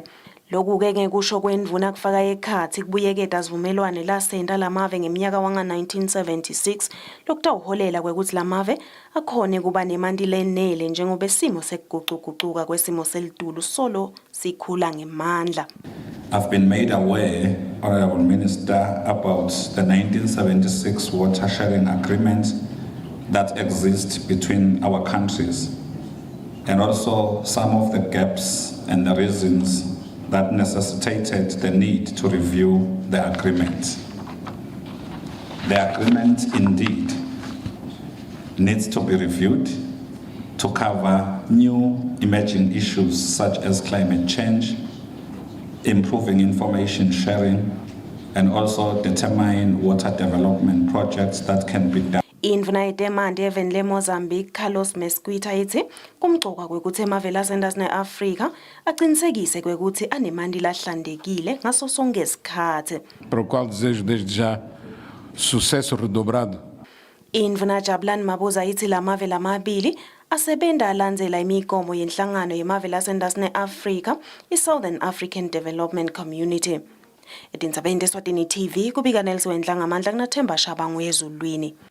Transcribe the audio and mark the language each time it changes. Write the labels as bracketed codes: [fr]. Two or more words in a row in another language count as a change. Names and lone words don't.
[ss] Lokhu ke ngekusho kwendvuna kufaka ekhathi kubuyeketa sivumelwane lasenta lamave ngeminyaka wanga-1976 lokutawuholela kwekuthi lamave akhone kuba nemandi lenele njengoba isimo sekugucugucuka kwesimo selitulu solo sikhula ngemandla. [en] I've been made aware, Honorable Minister, about the 1976 water sharing agreement that exists between our countries, and also some of the gaps and the reasons that necessitated the need to review the agreement. The agreement indeed needs to be reviewed to cover new emerging issues such as climate change, improving information sharing, and also determine water development projects that can be done. [ss] Indvuna yetemandi eveni leMozambique Carlos Mesquita ithi kumgcoka kwekuthi emave lasenta ne-Afrika aqinisekise kwekuthi anemandi lahlandekile ngaso sonke isikhathi. [pt] Para o qual desejo desde já sucesso redobrado. [ss] Indvuna Jabulani Mabuza ithi lamave lamabili asebenda alandzela imigomo yenhlangano yemave lasenta ne-Afrika i-Southern African Development Community. Etindzabeni teSwatini TV kubika Nelson Ngamandla kunaThemba Shabangu ezulwini.